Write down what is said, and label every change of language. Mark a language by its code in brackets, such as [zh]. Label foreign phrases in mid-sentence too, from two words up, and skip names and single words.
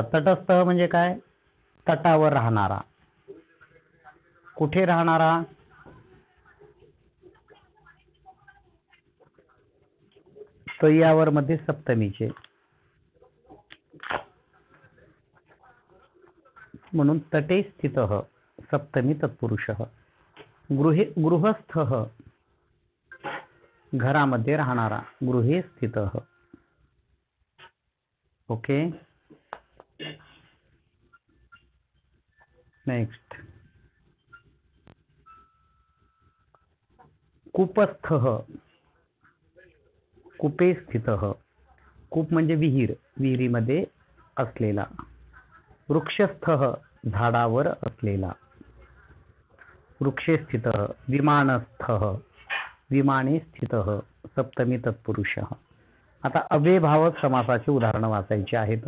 [mr] तटस्थः म्हणजे काय? तटावर राहणारा. कुठे राहणारा? तयावर मध्ये सप्तमीचे, म्हणून [sa] तटे स्थितः, सप्तमी तत्पुरुषः. [mr] गृहस्थः, घरामध्ये राहणारा. [sa] गृहे स्थितः. [en] okay, next. [sa] कूपस्थः, कूपे स्थितः. [mr] कूप म्हणजे विहीर, विहिरीमध्ये असलेला. वृक्षस्थः, झाडावर असलेला. [sa] वृक्षे स्थितः. विमानस्थः, विमाने स्थितः, [mr] सप्तमी तत्पुरुषः. आता अव्ययभावक समासाची उदाहरण वाचायची आहेत.